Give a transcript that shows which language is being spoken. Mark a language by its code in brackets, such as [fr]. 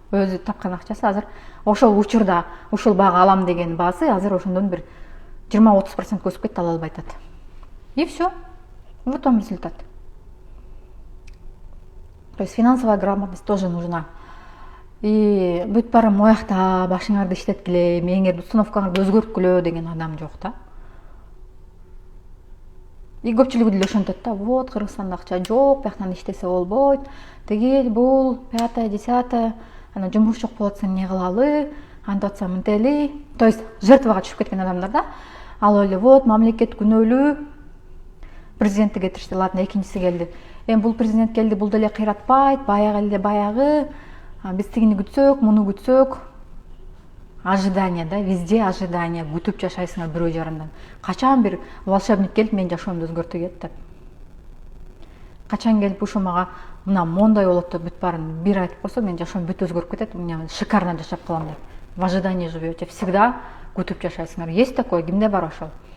[ky] Өзү тапкан акчасы азыр ошол учурда ушул бага алам деген баасы азыр ошондон бир 20-30% өсүп кетти, ала албай атат. [ru] И все. Вот вам результат. То есть финансовая грамотность тоже нужна. [ky] И бүт бара моякта башыңарды иштеткиле, мээңерди установкаңарды өзгөрткүлө деген адам жок да. И көпчүлүгү деле ошентет да. Вот Кыргызстанда акча жок, бияктан иштесе болбойт. Тигил, бул, 5-10, ана жумуш жок болот, сен эмне кылалы, антип атсам мынтели. То есть жертвага түшүп кеткен адамдар да. Ал эле вот мамлекет күнөөлүү. Президентти кетиришти, ладно, экинчиси келди. Эми бул президент келди, бул деле кыйратпайт, баягы эле баягы. Биз тигини күтсөк, муну күтсөк. [ru] Ожидание, да, везде ожидание. [ky] Күтүп жашайсыңар бирөө жарандан. Качан бир волшебник келип мен жашоомду өзгөртө кетти деп. Качан келип ушу мага мына мондай болот деп бүт баарын бир айтып койсо, мен жашоом бүт өзгөрүп кетет, мен шикарно жашап калам деп. [ru] В ожидании живете, всегда [ky] күтүп жашайсыңар. [ru] Есть такое, [ky] кимде бар ошол?